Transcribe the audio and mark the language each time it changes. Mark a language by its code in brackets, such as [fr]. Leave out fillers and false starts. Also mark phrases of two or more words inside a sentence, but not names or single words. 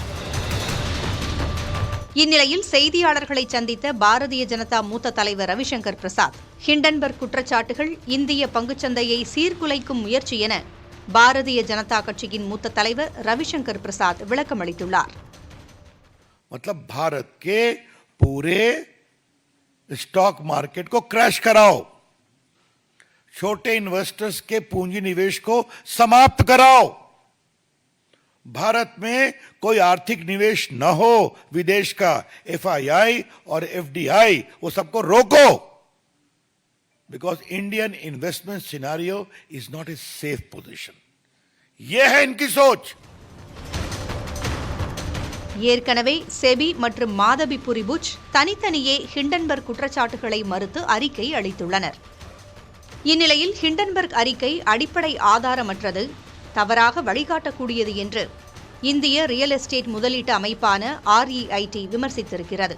[ta] இந்நிலையில் செய்தியாளர்களை சந்தித்த பாரதிய ஜனதா மூத்த தலைவர் ரவிசங்கர் பிரசாத் ஹிண்டன்பர்க் குற்றச்சாட்டுகள் இந்திய பங்குச்சந்தையை சீர்குலைக்கும் முயற்சி என பாரதிய ஜனதா கட்சியின் மூத்த தலைவர் ரவிசங்கர் பிரசாத் விளக்கமளித்துள்ளார். [hi] मतलब भारत के पूरे [en] stock market [hi] को क्रैश कराओ, छोटे इन्वेस्टर्स के पूंजी निवेश को समाप्त कराओ, भारत में कोई आर्थिक निवेश न हो, विदेश का एफआईआई और एफडीआई वो सबको रोको, [en] because Indian investment scenario is not a safe position. [hi] यह है इनकी सोच. [ta] ஏற்கனவே செபி மற்றும் மாதவி புரிபுச் தனித்தனியே ஹிண்டன்பர்க் குற்றச்சாட்டுகளை மறுத்து அறிக்கை அளித்துள்ளனர். இந்நிலையில் ஹிண்டன்பர்க் அறிக்கை அடிப்படை ஆதாரமற்றது, தவறாக வழிகாட்டக்கூடியது என்று இந்திய [en] real estate [ta] முதலீட்டு அமைப்பான REIT விமர்சித்திருக்கிறது.